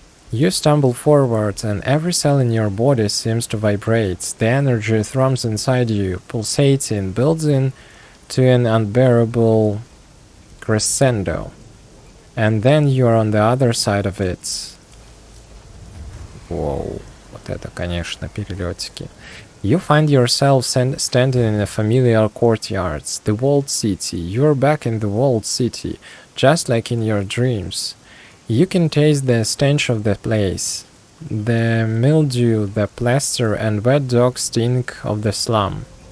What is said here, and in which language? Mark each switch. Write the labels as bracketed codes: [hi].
[en] You stumble forward, and every cell in your body seems to vibrate. The energy thrums inside you, pulsating, building to an unbearable crescendo. And then you are on the other side of it. Whoa. [ru] Вот это, конечно, перелетики. [en] You find yourself standing in a familiar courtyard, the walled city. You're back in the walled city, just like in your dreams. You can taste the stench of the place, the mildew, the plaster, and wet dog stink of the slum.